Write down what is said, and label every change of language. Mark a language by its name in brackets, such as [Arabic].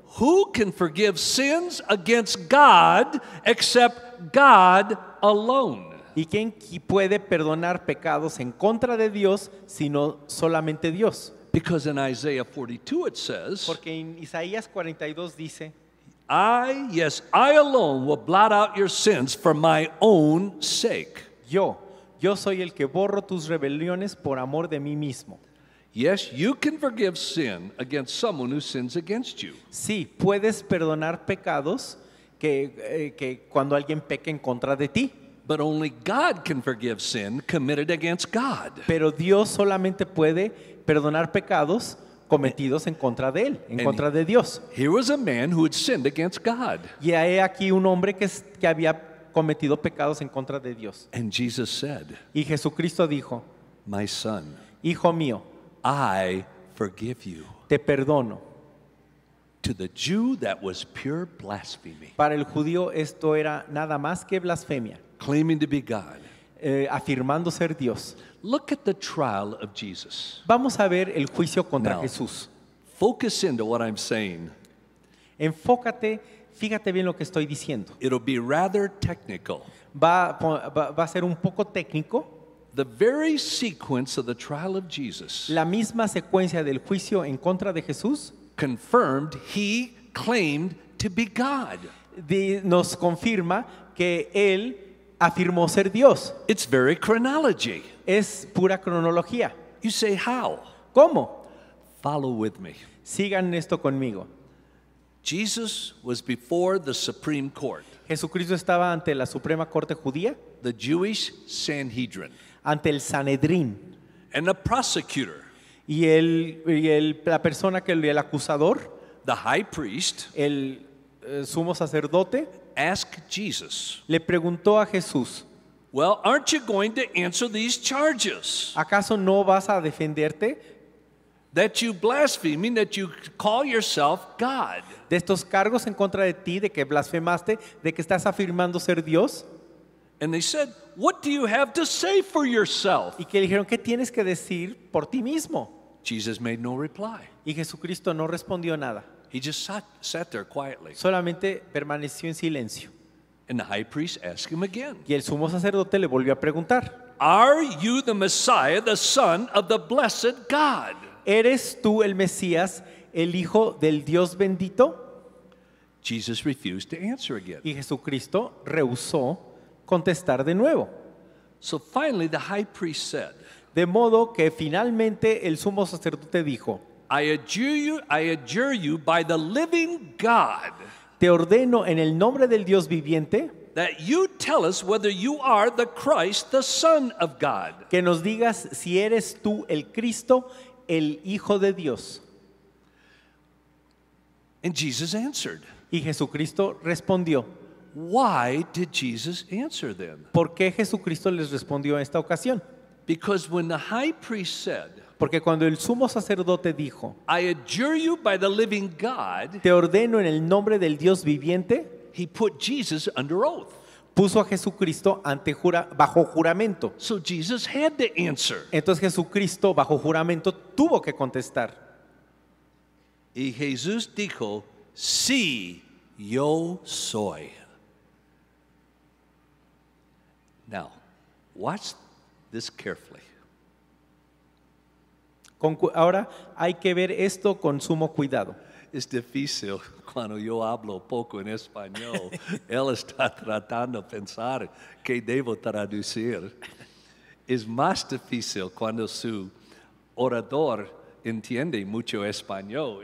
[English] who can forgive sins against God except God alone? [Spanish] ¿Y quién puede perdonar pecados en contra de Dios sino solamente Dios? [English] Because in Isaiah 42 it says, [Spanish] Porque en Isaías 42 dice, [English] I alone will blot out your sins for my own sake. [Spanish] yo soy el que borro tus rebeliones por amor de mí mismo. [English] Yes, you can forgive sin against someone who sins against you. [Spanish] Sí, puedes perdonar pecados que cuando alguien peca en contra de ti. [English] But only God can forgive sin committed against God. [Spanish] Pero Dios solamente puede perdonar pecados cometidos en contra de Él, en contra de Dios. [English] Here was a man who had sinned against God. [Spanish] Y hay aquí un hombre que había cometido pecados en contra de Dios. [English] And Jesus said, [Spanish] Y Jesucristo dijo, [English] my son, [Spanish] hijo mío, [English] I forgive you. [Spanish] te perdono. [English] To the Jew, that was pure blasphemy, [Spanish] Para el judío esto era nada más que blasfemia, [English] claiming to be God. [Spanish] afirmando ser Dios. [English] Look at the trial of Jesus. [Spanish] Vamos a ver el juicio contra [English] Now. [Spanish] Jesús. [English] Focus into what I'm saying. [Spanish] Enfócate, fíjate bien lo que estoy diciendo. [English] It'll be rather technical. [Spanish] Va a ser un poco técnico. [English] The very sequence of the trial of Jesus [Spanish] La misma secuencia del juicio en contra de Jesús [English] confirmed he claimed to be God. [Spanish] nos confirma que Él afirmó ser Dios. [English] It's very chronology. [Spanish] Es pura cronología. [English] You say, how? [Spanish] ¿Cómo? [English] Follow with me. [Spanish] Sigan esto conmigo. [English] Jesus was before the Supreme Court, [Spanish] Jesucristo estaba ante la Suprema Corte Judía, [English] the Jewish Sanhedrin, [Spanish] ante el Sanedrín. [English] and the prosecutor, [Spanish] La persona el acusador, [English] the high priest, [Spanish] el sumo sacerdote, [English] asked Jesus, [Spanish] le preguntó a Jesús, [English] well, aren't you going to answer these charges? [Spanish] ¿acaso no vas a defenderte [English] That you blaspheming, that you call yourself God. [Spanish] de estos cargos en contra de ti, de que blasfemaste, de que estás afirmando ser Dios? [English] And they said, what do you have to say for yourself? [Spanish] Y que le dijeron, ¿qué tienes que decir por ti mismo? [English] Jesus made no reply. [Spanish] Y Jesucristo no respondió nada, [English] He just sat there quietly. [Spanish] solamente permaneció en silencio. [English] And the high priest asked him again, [Spanish] Y el sumo sacerdote le volvió a preguntar, [English] are you the Messiah, the Son of the blessed God? [Spanish] ¿eres tú el Mesías, el Hijo del Dios bendito? [English] Jesus refused to answer again. [Spanish] Y Jesucristo rehusó contestar de nuevo. [English] So finally the high priest said, [Spanish] De modo que finalmente el sumo sacerdote dijo, [English] I adjure you by the living God [Spanish] te ordeno en el nombre del Dios viviente [English] that you tell us whether you are the Christ, the Son of God. [Spanish] que nos digas si eres tú el Cristo, el Hijo de Dios. [English] And Jesus answered. [Spanish] Y Jesucristo respondió. [English] Why did Jesus answer then? [Spanish] ¿Por qué Jesucristo les respondió en esta ocasión? [English] Because when the high priest said, [Spanish] Porque cuando el sumo sacerdote dijo, [English] I adjure you by the living God, [Spanish] te ordeno en el nombre del Dios viviente, [English] he put Jesus under oath. [Spanish] puso a Jesucristo bajo juramento. [English] So Jesus had to answer. [Spanish] Entonces Jesucristo bajo juramento tuvo que contestar. Y Jesús dijo, sí, yo soy. [English] Now, watch this carefully. [Spanish] Ahora hay que ver esto con sumo cuidado. Es difícil cuando yo hablo poco en español. Él está tratando de pensar que debo traducir. Es más difícil cuando su orador entiende mucho español.